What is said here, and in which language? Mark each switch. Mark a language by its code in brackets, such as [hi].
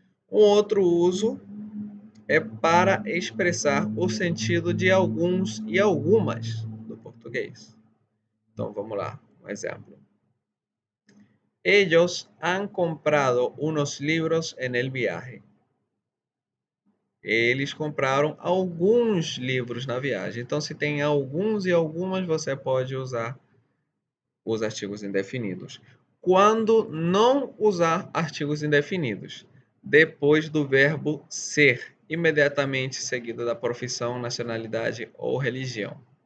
[pt] Um outro uso é para expressar o sentido de alguns e algumas do português. Então, vamos lá. Um exemplo. [es] Ellos han comprado unos libros en el viaje. [pt] Eles compraram alguns livros na viagem. Então, se tem alguns e algumas, você pode usar os artigos indefinidos. Quando não usar artigos indefinidos? Depois do verbo ser, imediatamente seguido da profissão, nacionalidade ou religião.